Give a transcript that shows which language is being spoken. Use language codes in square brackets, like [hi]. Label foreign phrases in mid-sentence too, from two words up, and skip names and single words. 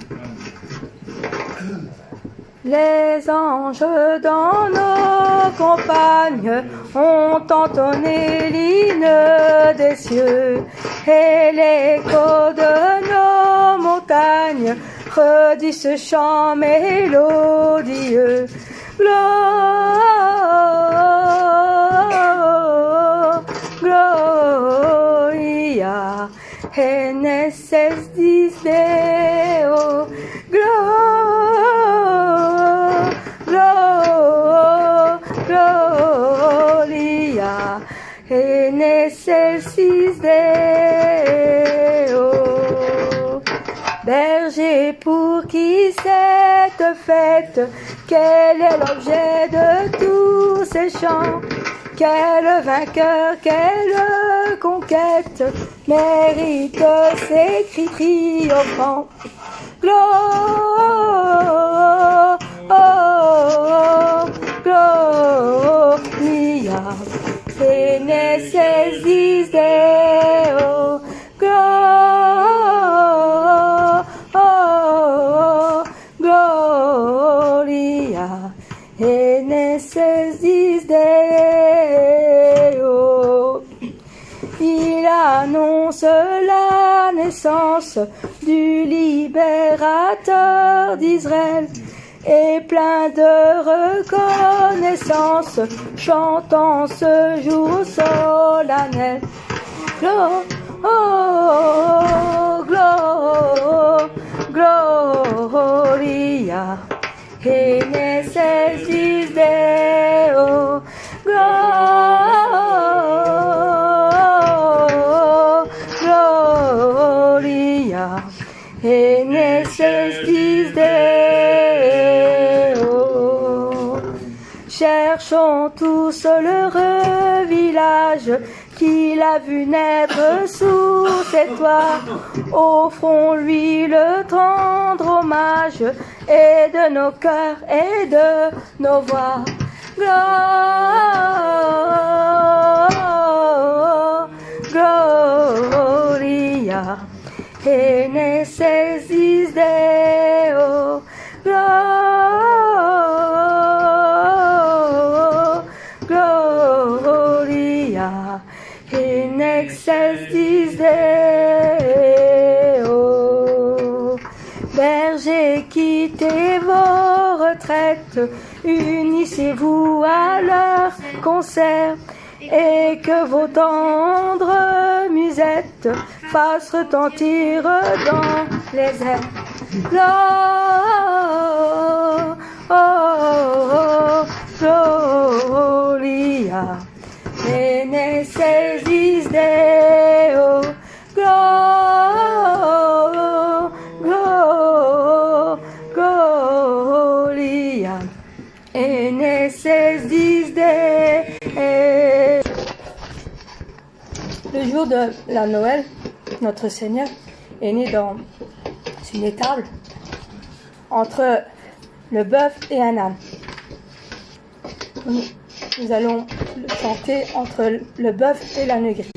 [fr] Les anges dans nos campagnes ont entonné l'hymne des cieux, et l'écho de nos montagnes redit ce chant mélodieux. [la] Gloria en excelsis Deo. Gloria en excelsis Deo. [fr] Berger, pour qui cette fête, quel est l'objet de tous ces chants? Quel vainqueur, quelle conquête mérite ces cris triomphants? [la] Gloria en excelsis Deo. Gloria en excelsis Deo. [fr] Il annonce la naissance du libérateur d'Israël, et plein de reconnaissance, chantant ce jour solennel. [la] Gloria en excelsis Deo. Gloria en excelsis Deo. [fr] Cherchons tous l'heureux village qu'il a vu naître sous ses toits. Offrons-lui le tendre hommage, et de nos cœurs et de nos voix. [la] Gloria en excelsis Deo. Gloria en excelsis Deo. [fr] Bergers, quittez vos retraites, unissez-vous à leur concert, et que vos tendres musettes fassent retentir dans les airs. [la] Gloria en excelsis Deo. Gloria en excelsis Deo. [fr] Le jour de la Noël, notre Seigneur est né dans une étable entre le bœuf et un âne. Nous allons chanter entre le bœuf et l'âne gris.